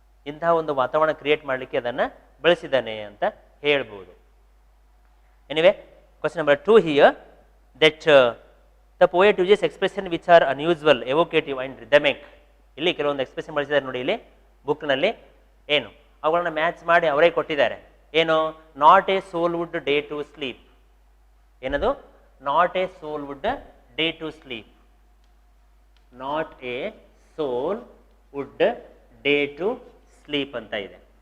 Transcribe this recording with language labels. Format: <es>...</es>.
<kn>ಇಂತಹ ಒಂದು ವಾತಾವರಣ ಕ್ರಿಯೇಟ್ ಮಾಡಲಿಕ್ಕೆ ಅದನ್ನು ಬಳಸಿದ್ದಾನೆ ಅಂತ ಹೇಳ್ಬೋದು.</kn> <en>Anyway, question number 2 here, that the poet uses expression which are unusual, evocative and rhythmic.</en> <kn>ಇಲ್ಲಿ ಕೆಲವೊಂದು ಎಕ್ಸ್ಪ್ರೆಷನ್ ಬಳಸಿದ್ದಾರೆ ನೋಡಿ ಇಲ್ಲಿ ಬುಕ್ನಲ್ಲಿ. ಏನು ಅವುಗಳನ್ನ ಮ್ಯಾಚ್ ಮಾಡಿ ಅವರೇ ಕೊಟ್ಟಿದ್ದಾರೆ.</kn> <en>ಏನು not a soul would dare to sleep. ಏನದು not a soul would dare to sleep. Not a soul would dare to sleep ಅಂತ ಇದೆ.</en>